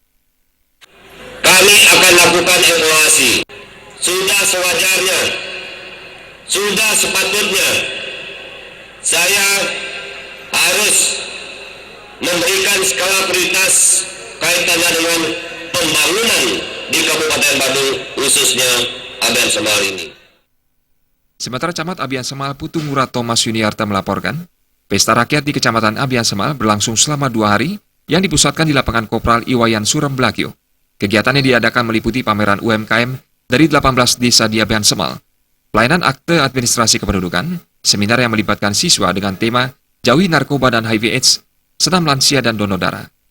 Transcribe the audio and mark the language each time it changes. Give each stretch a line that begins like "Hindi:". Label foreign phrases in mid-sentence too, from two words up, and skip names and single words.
Indonesian: Kami akan lakukan evaluasi. Sudah sewajarnya, sudah sepatutnya saya harus memberikan skala prioritas kaitannya dengan pembangunan di Kabupaten Badung, khususnya Abian Semal ini. Sementara Camat Abian Semal Putu Murad Thomas Yuniarta melaporkan, Pesta Rakyat di Kecamatan Abian Semal berlangsung selama 2 hari yang dipusatkan di lapangan Kopral Iwayan Surem Blakio. Kegiatan yang diadakan meliputi pameran UMKM dari 18 desa di Abian Semal, pelayanan akte administrasi kependudukan, seminar yang melibatkan siswa dengan tema Jauhi Narkoba dan HIV/AIDS, senam lansia dan donor darah.